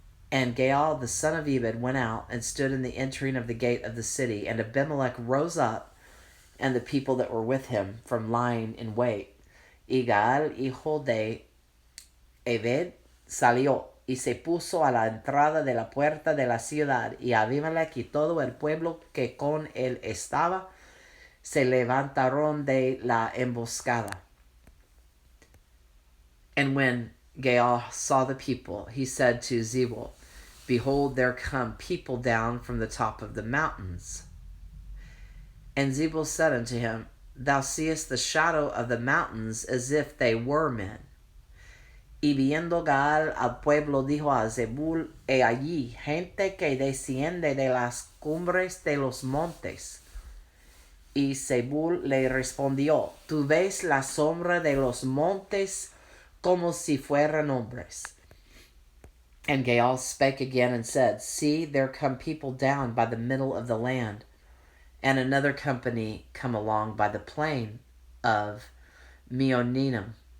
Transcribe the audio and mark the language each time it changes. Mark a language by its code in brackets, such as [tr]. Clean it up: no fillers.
[en] And Gaal the son of Ebed went out and stood in the entering of the gate of the city, and Abimelech rose up, and the people that were with him, from lying in wait. [es] Y Gaal, hijo de Ebed, salió y se puso a la entrada de la puerta de la ciudad, y Abimelech y todo el pueblo que con él estaba se levantaron de la emboscada. [en] And when Gaal saw the people, he said to Zebul, Behold, there come people down from the top of the mountains. And Zebul said unto him, Thou seest the shadow of the mountains as if they were men. [es] Y viendo Gaal al pueblo dijo a Zebul, He allí gente que desciende de las cumbres de los montes. Y Zebul le respondió, Tú ves la sombra de los montes como si fueran hombres. [en] And Gaal spake again and said, See, there come people down by the middle of the land, and another company come along by the plain of Meoninnim.